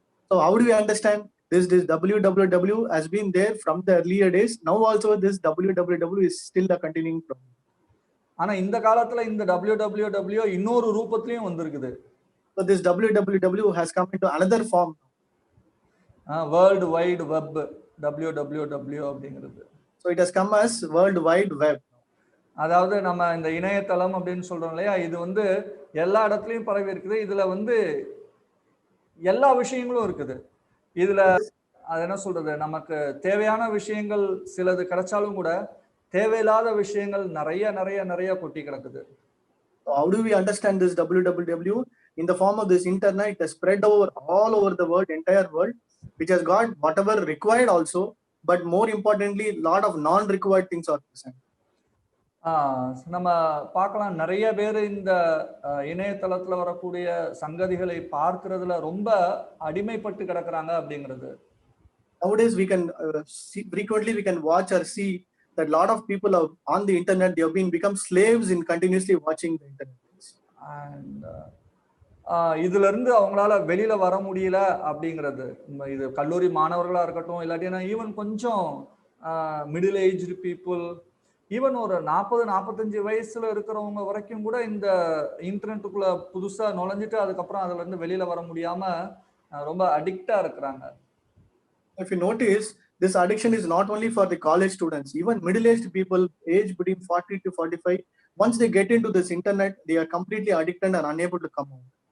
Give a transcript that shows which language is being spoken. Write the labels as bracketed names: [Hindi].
[English] So how do we understand this WWW has been there from the earlier days? Now also this WWW is still a continuing problem. [Tamil] ஆனா இந்த காலத்துல இந்த WWW இன்னொரு ரூபத்திலயும் வந்திருக்குது. [English] So this WWW has come into another form. [Tamil] World Wide Web WWW அப்படிங்கிறது. [English] So it has come as World Wide Web. [Tamil] அதாவது நம்ம இந்த இணையதளம் அப்படின்னு சொல்றோம் இல்லையா, இது வந்து எல்லா இடத்துலயும் பரவி இருக்குது. இதுல வந்து எல்லா விஷயங்களும் இருக்குது. இதுல அது என்ன சொல்றது, நமக்கு தேவையான விஷயங்கள் சிலது கிடைச்சாலும் கூட தேவையில்லாத விஷயங்கள் நிறைய நிறைய நிறைய கொட்டி கிடக்குது. [English] So how do we understand this WWW? In the form of this internet, it has spread over all over the world, entire world, which has got whatever required also, but more importantly, lot of non-required things are present. [Tamil] நம்ம பார்க்கலாம், நிறைய பேர் இந்த இணையதளத்துல வரக்கூடிய சங்கதிகளை பார்க்கிறதுல ரொம்ப அடிமைப்பட்டு கிடக்குறாங்க அப்படிங்கிறது. [English] Nowadays we can frequently we can watch or see that lot of people are on the internet, they have been become slaves in continuously watching the internet. [Tamil] And இதுல இருந்து அவங்களால வெளியில வர முடியல அப்படிங்கிறது. இது கல்லூரி மாணவர்களா இருக்கட்டும், இல்லாட்டினா ஈவன் கொஞ்சம் மிடில் ஏஜ்டு பீப்புள், ஈவன் ஒரு 40-45 வயசுல இருக்கிறவங்க வரைக்கும் கூட இந்த இன்டர்நெட்டுக்குள்ள புதுசா நுழைஞ்சிட்டு அதுக்கப்புறம் அதுல இருந்து வெளியில வர முடியாம ரொம்ப அடிக்டா இருக்கிறாங்க. [English] If you notice, this addiction is not only for the college students, even middle-aged people aged between 40 to 45, once they get into this internet, they are completely addicted and unable to come out.